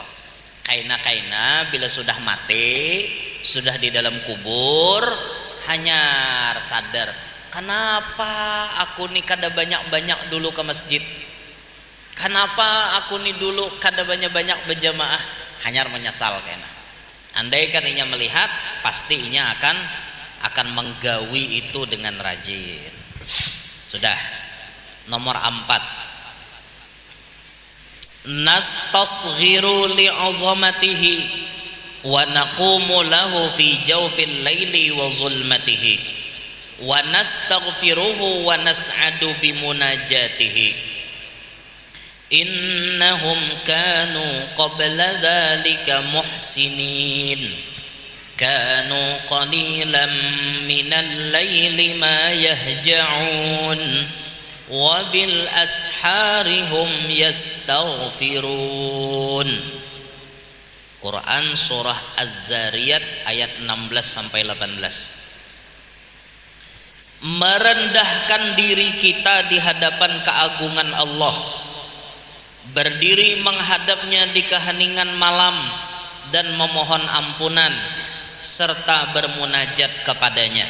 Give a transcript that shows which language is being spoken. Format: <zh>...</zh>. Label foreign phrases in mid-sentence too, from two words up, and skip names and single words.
<bjn>Kaina bila sudah mati, sudah di dalam kubur, hanya sadar kenapa aku nih kada banyak-banyak dulu ke masjid, kenapa aku nih dulu kada banyak-banyak berjamaah, hanya menyesal kena. Andai kan inya melihat, pasti inya akan menggawi itu dengan rajin. Sudah.</bjn> <ar>Nomor 4، نستصغر لعظمته ونقوم له في جوف الليل وظلمته ونستغفره ونسعد بمناجاته إنهم كانوا قبل ذلك محسنين كانوا قليلا من الليل ما يهجعون وبالأسحار هم يستغفرون.</ar> <bjn>Quran surah Az-Zariyat ayat 16 sampai 18. Merendahkan diri kita di hadapan keagungan Allah berdiri menghadapnya di keheningan malam dan memohon ampunan serta bermunajat kepadanya.</bjn>